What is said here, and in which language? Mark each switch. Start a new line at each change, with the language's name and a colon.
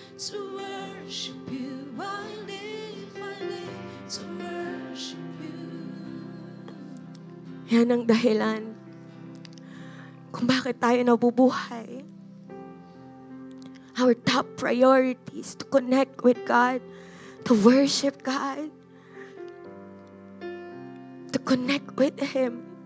English: To worship you, I live to worship you.
Filipino: Yan ang dahilan kung bakit tayo nabubuhay.
English: Our top priority is to connect with God, to worship God, to connect with Him.